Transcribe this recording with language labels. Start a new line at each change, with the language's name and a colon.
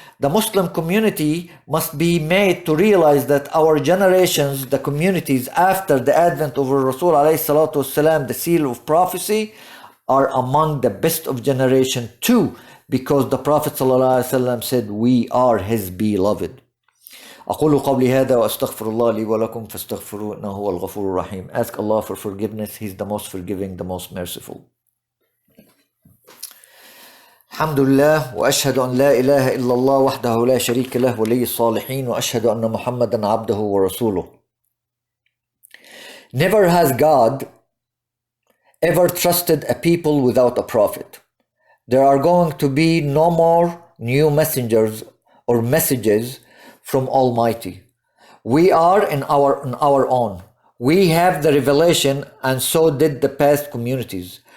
English: The Muslim community must be made to realize that our generations, the communities after the advent of Rasul alayhi salatu wasalam, the seal of prophecy, are among the best of generation too, because the Prophet sallallahu alaihi wasallam said, we are his beloved.
Arabic: أقول قولي هذا وأستغفر الله لي ولكم فاستغفروه إنه هو الغفور الرحيم.
English: Ask Allah for forgiveness. He's the most forgiving, the most merciful.
Arabic: الحمد لله وأشهد أن لا إله إلا الله وحده لا شريك له ولي الصالحين وأشهد أن محمدا عبده ورسوله.
English: Never has God ever trusted a people without a prophet. There are going to be no more new messengers or messages from Almighty. We are in our own. We have the revelation, and so did the past communities.